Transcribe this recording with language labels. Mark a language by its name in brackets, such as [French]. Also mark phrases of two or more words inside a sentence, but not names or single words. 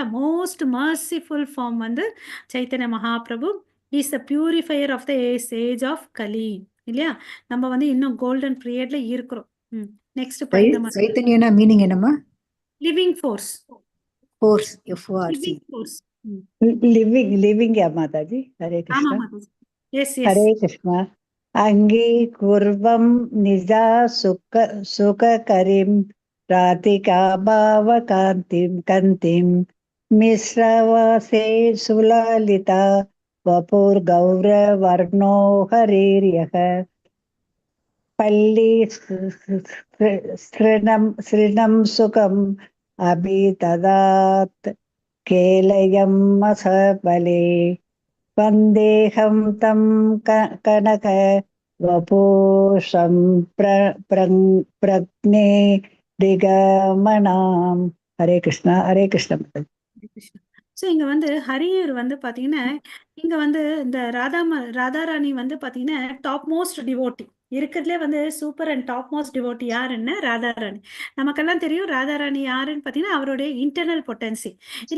[English] most merciful form வந்து Chaitanya Mahaprabhu is a purifier of the age of Kali இல்லையா. [Tamil] நம்ம வந்து இன்னும் [English] golden period [Tamil] இருக்கிறோம். நெக்ஸ்ட் படிங்க. சைத்தன்யனா மீனிங் என்னமா? [English] living force. ஃபோர்ஸ் living force. [Hindi] लिविंग या माताजी. हरे कृष्ण. [Tamil] ஆமா மாதாஜி. [English] yes yes. [Hindi] हरे कृष्ण. [Sanskrit] अंगीकुर्वं निजा सुखकरीं राधिका भावकान्तिं मिश्रवासे सुललिता वपुर्गौरवर्णो हरिर्यः पल्ली सृणं सुखम् अभिददात् केलयं मसबले वन्देहं तं कनक वपुषं प्रज्ञे दिगमनाम्. [Hindi] हरे कृष्ण. हरे कृष्ण. [Tamil] ஸோ இங்க வந்து ஹரியர் வந்து பாத்தீங்கன்னா இங்க வந்து இந்த ராதாராணி வந்து பாத்தீங்கன்னா [English] top most devotee [Tamil] இருக்கிறதுலே வந்து [English] super and top most devotee [Tamil] யாருன்னா ராதாராணி. நமக்கெல்லாம் தெரியும் ராதாராணி யாருன்னு பாத்தீங்கன்னா அவருடைய [English] internal potency [Tamil] இல்ல.